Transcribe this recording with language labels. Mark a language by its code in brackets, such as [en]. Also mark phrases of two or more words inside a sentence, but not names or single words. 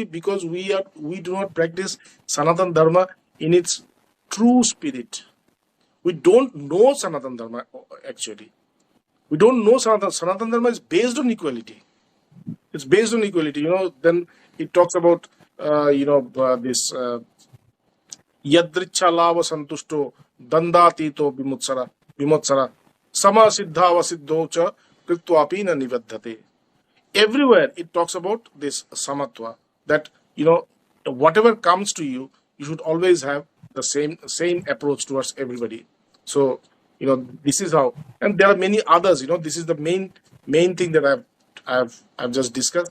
[en] Because we do not practice Sanatan Dharma in its true spirit. We don't know Sanatan Dharma actually. We don't know Sanatan Dharma is based on equality. It's based on equality. Then it talks about this [sa] यदृच्छालव सन्तुष्टो दण्डातीतो बिमुत्सर सम सिद्धव सिद्धोच कृत्वपिन निवद्धते. [en] Everywhere it talks about this samatva, that whatever comes to you, you should always have the same approach towards everybody. So this is how, and there are many others. This is the main thing that I've just discussed.